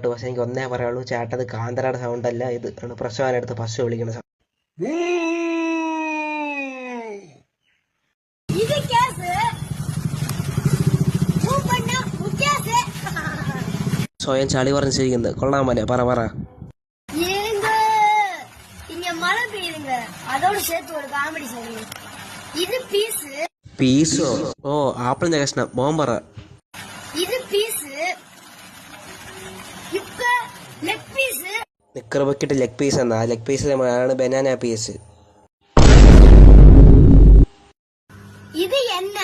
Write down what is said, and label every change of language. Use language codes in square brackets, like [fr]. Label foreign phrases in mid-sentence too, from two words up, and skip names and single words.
[ml] പക്ഷെ എനിക്ക് ഒന്നേ പറയുള്ളൂ, ചേട്ടത് കാന്തരയുടെ സൗണ്ട് അല്ല, ഇത് ആണ് പ്രസവാനെടുത്ത് പശു വിളിക്കുന്ന സൗണ്ട്. സ്വയം ചളി പറഞ്ഞിരിക്കുന്നത് കൊള്ളാൻ പോലെ. പറ. [ta] மழை பெய்யுதுங்க, அதோட சேர்த்து ஒரு காமெடி சொல்லுங்க. இது [ml] പീസോ? ഓ, ആപ്പിളിന്റെ കഷ്ണം. മോൻ പറ. ഇത് പീസ്, ഇപ്പ [en] leg piece. [ml] നിക്കർ ബക്കിട്ട് [en] leg piece [ml] എന്നാ? ലെഗ് പീസിലാണ് [en] banana piece. [ml] ഇത് എണ്ണ.